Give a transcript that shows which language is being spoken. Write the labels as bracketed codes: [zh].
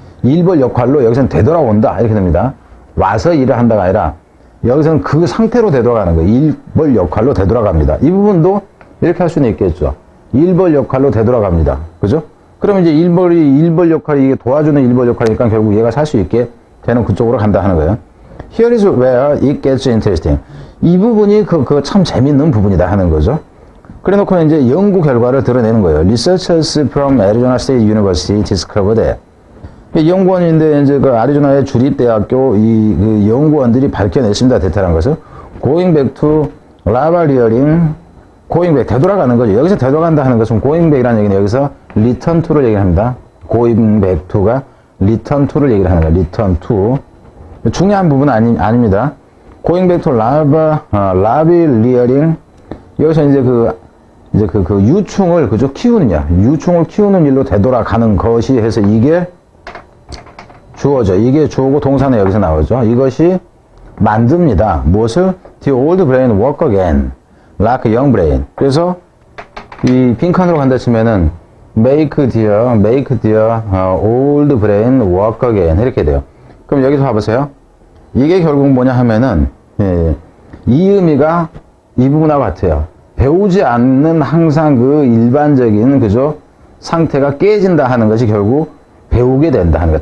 [ko] 1벌 역할로 여기서는 되돌아온다. 이렇게 됩니다. 와서 일을 한다가 아니라 여기서는 그 상태로 되돌아가는 거예요. 1벌 역할로 되돌아갑니다. 이 부분도 이렇게 할 수는 있겠죠. 1벌 역할로 되돌아갑니다. 그죠? 그러면 이제 1벌 역할이 이게 도와주는 1벌 역할이니까 결국 얘가 살 수 있게 되는 그쪽으로 간다 하는 거예요. [en] Here is where it gets interesting. [ko] 이 부분이 그 참 재밌는 부분이다 하는 거죠. 그래 놓고 이제 연구 결과를 드러내는 거예요. [en] Researchers from Arizona State University discovered that. [ko] 연구원인데 이제 그 아리조나의 주립대학교 그 연구원들이 밝혀냈습니다. 대탈한 것을. [en] Going back to lava rearing. going back. [ko] 되돌아가는 거죠. 여기서 되돌아간다 하는 것은 [en] going back [ko] 이라는 얘기는 여기서 [en] return to [ko] 를 얘기합니다. [en] going back to [ko] 가 [en] return to [ko] 를 얘기를 하는 거예요. [en] return to. [ko] 중요한 부분은 아닙니다. [en] going back to lava rearing. [ko] 여기서 이제 그 유충을 그저 키우느냐. 유충을 키우는 일로 되돌아가는 것이 해서 이게 주어죠. 이게 주어고 동사는 여기서 나오죠. 이것이 만듭니다. 무엇을? [en] The old brain work again, like a young brain. [ko] 그래서 이 빈칸으로 간다 치면은 [en] make their old brain work again [ko] 이렇게 돼요. 그럼 여기서 봐보세요. 이게 결국 뭐냐 하면은 이 의미가 이 부분하고 같아요. 배우지 않는 항상 그 일반적인 그죠 상태가 깨진다 하는 것이 결국 배우게 된다 하는 거야.